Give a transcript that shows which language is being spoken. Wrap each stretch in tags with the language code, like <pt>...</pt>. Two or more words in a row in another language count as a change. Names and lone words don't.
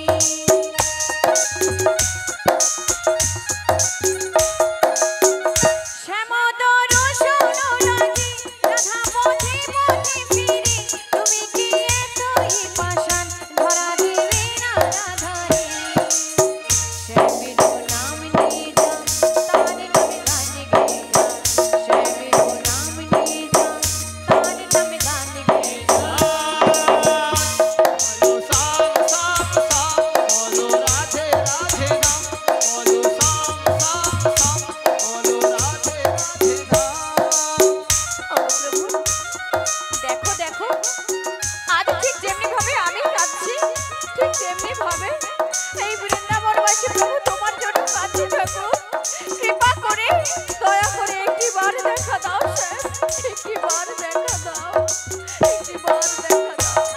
<bn>শ্যামদর সোনা লাগি রাধা পথে পথে ফিরি, তুমি কি এতই পাষাণ ধরা দেবে না রাধারে? শ্যামেরো নাম নিয়ে যা তারে নামে গান গে যা, শ্যামেরো নাম নিয়ে যা তারে নামে গান গে যা।</bn> <hi>बोलो श्याम श्याम श्याम बोलो राधे राधे नाम बोलो श्याम श्याम श्याम बोलो राधे राधे नाम।</hi> <bn>ও প্রভু, দেখো দেখো, আজ ঠিক যেমনি ভাবে আমি কাঁদছি, ঠিক তেমনি ভাবে এই বৃন্দাবনবাসী প্রভু তোমার জন্য কাঁদছে ঠাকুর। কৃপা করে দয়া করে একটিবার দেখা দাও স্যার, একটিবার দেখা দাও, একটিবার দেখা দাও।</bn>